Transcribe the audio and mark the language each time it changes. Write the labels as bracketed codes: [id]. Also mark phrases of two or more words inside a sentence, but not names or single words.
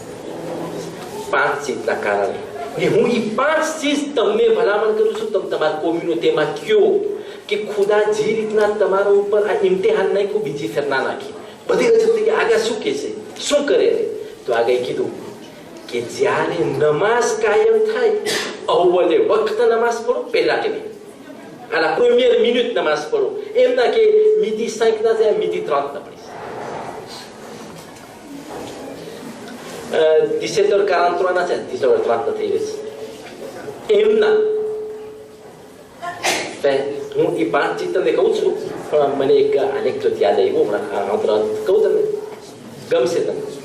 [gu] 5 ચીજના કારણે ને હું એ 5 ચીજ તમને ભલામણ કરું છું તમે તમારા કોમ્યુનિટીમાં કયો કે ખુદા જે રીતના તમારા ઉપર આ ઇમ્તિહાન નાખ્યું બીજી ફેર ના નાખી બધી રજૂ થઈ કે આગળ શું કહે છે શું કરે તો આગળ કીધું કે જ્યારે નમાઝ કાયમ થાય અવ્વલે વખત નમાઝ પઢો પહેલા ટેમે [fr] à la première minute [gu] નમાઝ પઢો એમ ના કે midi 5 ના જાય midi 30 ના પડી 17h43 ના છે 17h30 થઈ રહી છે એમ ના હું એ 5 ચીજ તમને કહું છું પણ મને એક એનેક્ડોટ યાદ આવ્યો હમણાં કહું તમને ગમશે તમને